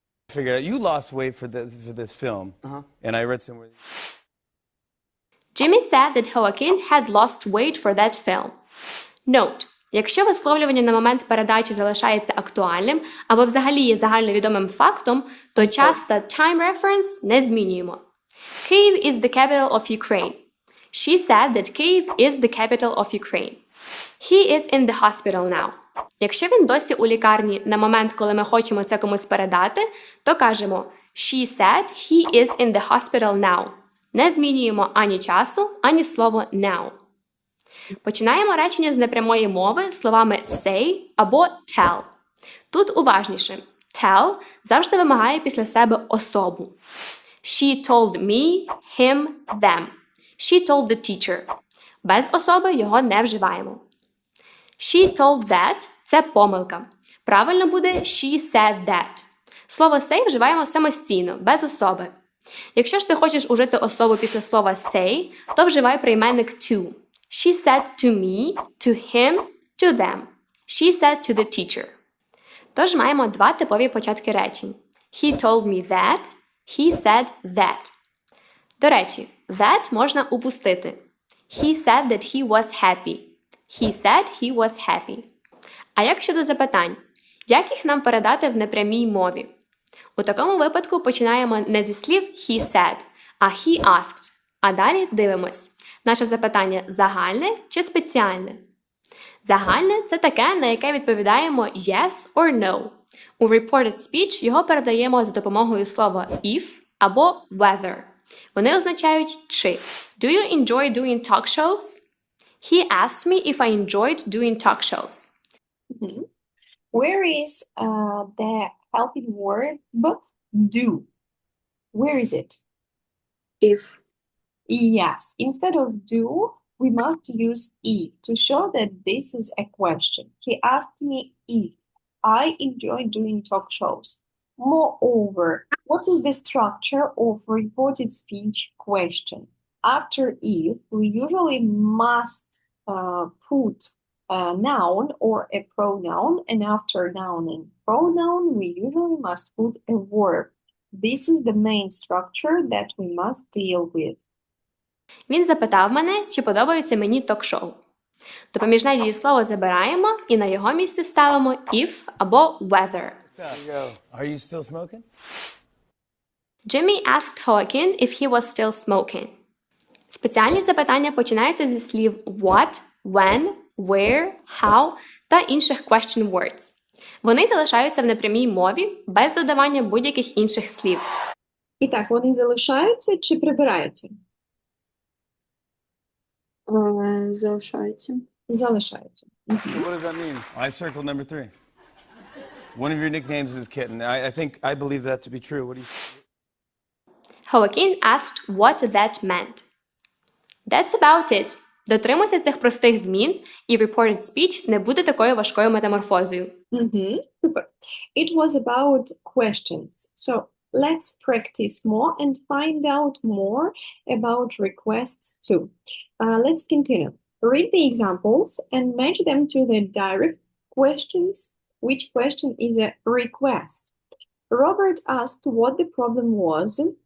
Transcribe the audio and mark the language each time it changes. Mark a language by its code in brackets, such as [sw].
[en] Figured out you lost weight for this film, and I read somewhere. Jimmy said that Joaquin had lost weight for that film. Note. [uk] Якщо висловлювання на момент передачі залишається актуальним або взагалі є загальновідомим фактом, то час та time reference не змінюємо. [en] Kyiv is the capital of Ukraine. She said that Kyiv is the capital of Ukraine. He is in the hospital now. [uk] Якщо він досі у лікарні на момент, коли ми хочемо це комусь передати, то кажемо [en] She said he is in the hospital now. [uk] Не змінюємо ані часу, ані слово now. Починаємо речення з непрямої мови словами say або tell. Тут уважніше. Tell завжди вимагає після себе особу. [en] She told me, him, them. She told the teacher. [uk] Без особи його не вживаємо. [en] She told that – [uk] це помилка. Правильно буде [en] she said that. [uk] Слово say вживаємо самостійно, без особи. Якщо ж ти хочеш ужити особу після слова say, то вживай прийменник to. [en] She said to me, to him, to them. She said to the teacher. [uk] Tож маємо два типові початки речень. [en] He told me that, he said that. [uk] До речі, that можна упустити. [en] He said that he was happy. He said he was happy. [uk] А як щодо запитань? Як їх нам передати в непрямій мові? У такому випадку починаємо не зі слів he said, а he asked. А далі дивимось. Наше запитання загальне чи спеціальне? Загальне – це таке, на яке відповідаємо [en] yes or no. [uk] У reported speech його передаємо за допомогою слова if або whether. Вони означають чи. [en] Do you enjoy doing talk shows? He asked me if I enjoyed doing talk shows. Where is the helping word do? Where is it? If. Yes, instead of do, we must use if to show that this is a question. He asked me if I enjoy doing talk shows. Moreover, what is the structure of reported speech question? After if, we usually must put a noun or a pronoun, and after noun and pronoun, we usually must put a verb. This is the main structure that we must deal with. [uk] Він запитав мене, чи подобається мені ток-шоу. Допоміжне дієслово забираємо і на його місце ставимо if або whether. [en] Are you still smoking? Jimmy asked Joaquin if he was still smoking. [uk] Спеціальні запитання починаються зі слів what, when, where, how та інших question words. Вони залишаються в непрямій мові без додавання будь-яких інших слів. І так, вони залишаються чи прибираються? Залишається. Залишаються. [en] So what does that mean? I circled number 3. One of your nicknames is Kitten. I believe that to be true. What do you... Joaquin asked what that meant. That's about it. [uk] Дотримуйся цих простих змін, і reported speech не буде такою важкою метаморфозою. [en] Super. It was about questions. So let's practice more and find out more about requests too. Let's continue. Read the examples and match them to the direct questions. Which question is a request? Robert asked what the problem was.